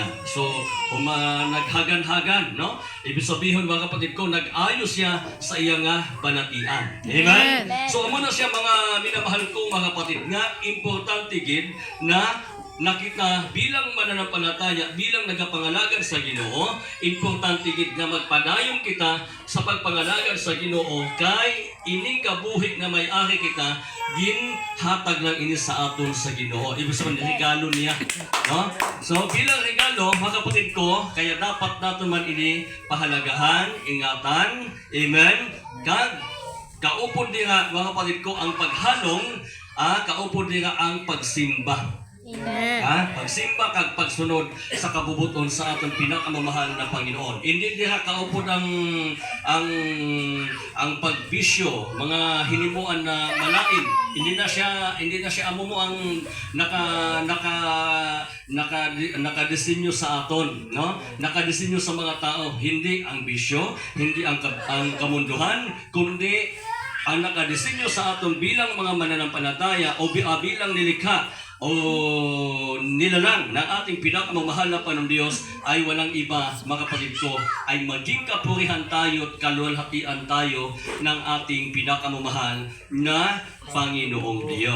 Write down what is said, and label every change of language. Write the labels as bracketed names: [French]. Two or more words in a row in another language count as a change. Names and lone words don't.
[Hiligaynon] So, naghagan-hagan, no? [Filipino] Ibig sabihin, mga kapatid ko, [Hiligaynon] nag-ayos siya sa iyang banatian. Amen? So, muna siya, [Filipino] mga minamahal kong mga kapatid, [Hiligaynon] nga importante gid na nakita bilang mananampalataya, bilang nagapangalagan sa Ginoo, importante gid na magpadayon kita sa pagpangalagan sa Ginoo kay ining kabuhi na may-ari kita ginhatag lang ini sa aton sa Ginoo. [Filipino] Ibig sabihin [Hiligaynon] regalo niya, no? So bilang regalo, mga kapatid ko, kaya dapat nato man ini pahalagahan, ingatan. Amen. Kaupod nga, mga kapatid ko, ang paghalong, kaupod nga ang pagsimba. Pagsimba kag pagsunod sa kabubuton sa atong [Filipino] pinakamamahal na Panginoon. [Hiligaynon] Hindi diha kaupod ang pagbisyo, mga hinimuan na malain. Hindi na siya amo mo ang nakadesinyo sa aton, no? Nakadesinyo sa mga tao, [Filipino] hindi ang bisyo, hindi ang kamunduhan, kundi ang nakadesinyo sa aton bilang mga mananampalataya o bilang nilikha o nilalang ng ating pinakamamahal na Panginoong Diyos ay walang iba, mga kapatid ko, ay maging kapurihan tayo at kaluwalhatian tayo ng ating pinakamamahal na Panginoong Diyos.